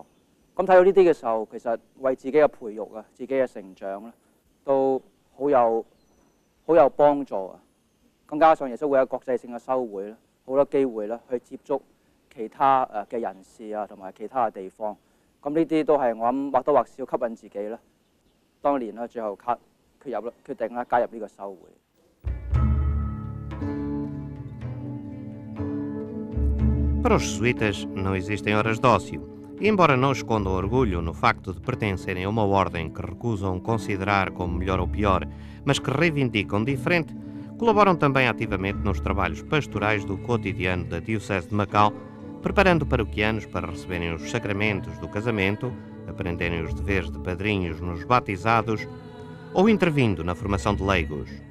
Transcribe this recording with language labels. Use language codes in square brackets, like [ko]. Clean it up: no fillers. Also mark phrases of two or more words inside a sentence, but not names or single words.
[yue] 咁睇到呢啲嘅時候，其實為自己嘅培育自己嘅成長咧，都好有幫助啊！更加上耶穌會有國際性嘅修會咧，好多機會咧去接觸其他嘅人士同埋其他嘅地方。咁呢啲都係我諗或多或少吸引自己咧， 當年啦，最後決定啦加入呢個修會。 [pt] Para os jesuítas não existem horas de ócio, e embora não escondam orgulho no facto de pertencerem a uma ordem que recusam considerar como melhor ou pior, mas que reivindicam diferente, colaboram também ativamente nos trabalhos pastorais do cotidiano da Diocese de Macau, preparando paroquianos para receberem os sacramentos do casamento, aprenderem os deveres de padrinhos nos batizados ou intervindo na formação de leigos.